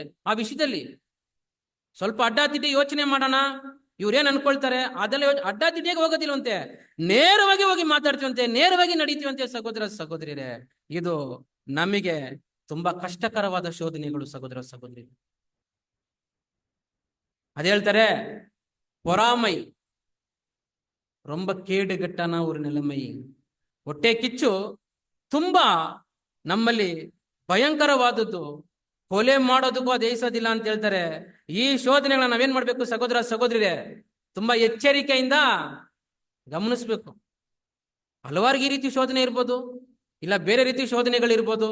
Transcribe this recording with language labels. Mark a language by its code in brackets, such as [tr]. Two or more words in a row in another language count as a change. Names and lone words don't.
[kn] ಆ ವಿಷಯದಲ್ಲಿ ಸ್ವಲ್ಪ ಅಡ್ಡಾದಿಡ್ಡಿ ಯೋಚನೆ ಮಾಡೋಣ, ಇವ್ರೇನ್ ಅನ್ಕೊಳ್ತಾರೆ ಅದೆಲ್ಲ ಅಡ್ಡಾದಿಡ್ಡಿಯಾಗಿ ಹೋಗೋದಿಲ್ವಂತೆ, ನೇರವಾಗಿ ಹೋಗಿ ಮಾತಾಡ್ತೀವಂತೆ, ನೇರವಾಗಿ ನಡೀತೀವಂತೆ ಸಹೋದರ ಸಹೋದರಿರೇ. ಇದು ನಮಗೆ ತುಂಬಾ ಕಷ್ಟಕರವಾದ ಶೋಧನೆಗಳು ಸಹೋದರ ಸಹೋದರಿ. ಅದ್ ಹೇಳ್ತಾರೆ, [ta] பொறாமை ரொம்ப ಕೇಡುಗಟ್ಟನ ஒரு நிலைமை. [kn] ಹೊಟ್ಟೆ ಕಿಚ್ಚು ತುಂಬಾ ನಮ್ಮಲ್ಲಿ ಭಯಂಕರವಾದದ್ದು, ಕೊಲೆ ಮಾಡೋದಕ್ಕೂ ಅದೇಸೋದಿಲ್ಲ ಅಂತ ಹೇಳ್ತಾರೆ. ಈ ಶೋಧನೆಗಳನ್ನ ನಾವೇನ್ ಮಾಡ್ಬೇಕು ಸಹೋದರ ಸಹೋದರಿರೇ, ತುಂಬಾ ಎಚ್ಚರಿಕೆಯಿಂದ ಗಮನಿಸ್ಬೇಕು. ಹಲವಾರು ಈ ರೀತಿ ಶೋಧನೆ ಇರ್ಬೋದು, ಇಲ್ಲ ಬೇರೆ ರೀತಿ ಶೋಧನೆಗಳಿರ್ಬೋದು.